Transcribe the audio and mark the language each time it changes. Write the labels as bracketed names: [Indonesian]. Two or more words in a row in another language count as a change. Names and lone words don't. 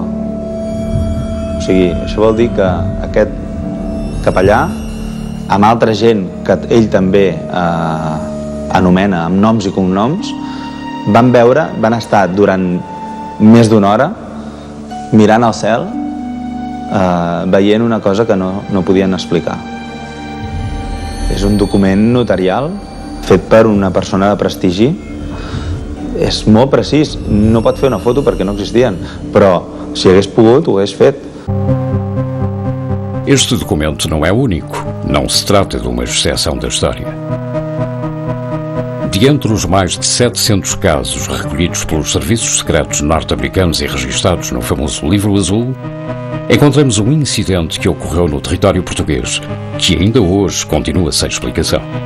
[Catalan] O sigui, això vol dir que aquest capellà, amb altra gent que ell també anomena amb noms i cognoms, van estar durant més d'una hora mirant al cel, veient una cosa que no podien explicar. És un document notarial fet per una persona de prestigi. És molt precís, no pot fer una foto perquè no existien, però si hagués pogut ho hagués fet. [Portuguese] Este documento não é único, não se trata de uma exceção da história. De entre os mais de 700 casos recolhidos pelos serviços secretos norte-americanos e registados no famoso Livro Azul, encontramos um incidente que ocorreu no território português, que ainda hoje continua sem explicação.